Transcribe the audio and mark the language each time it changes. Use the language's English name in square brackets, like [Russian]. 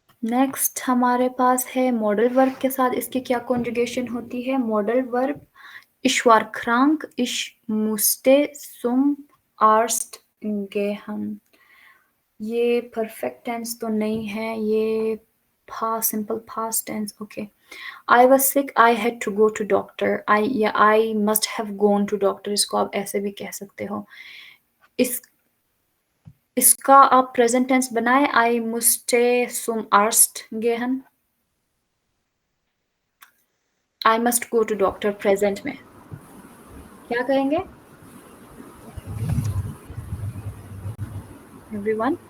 [Hindi] Next हमारे पास है modal verb के साथ इसकी क्या कॉन्जुगेशन होती है। [German] मॉडल वर्ब ich war krank, ich musste zum Arzt gehen। [Hindi] ये परफेक्ट टेंस तो नहीं है, ये simple past tense. [English] Okay, I was sick, I had to go to doctor। I must have gone to doctor, [Hindi] इसको आप ऐसे भी कह सकते हो। इस इसका आप प्रेजेंट टेंस बनाए, [German] आई मुस्टे सुम आर्स्ट गेहन, [English] I must go to doctor [Hindi] present में क्या कहेंगे एवरीवन?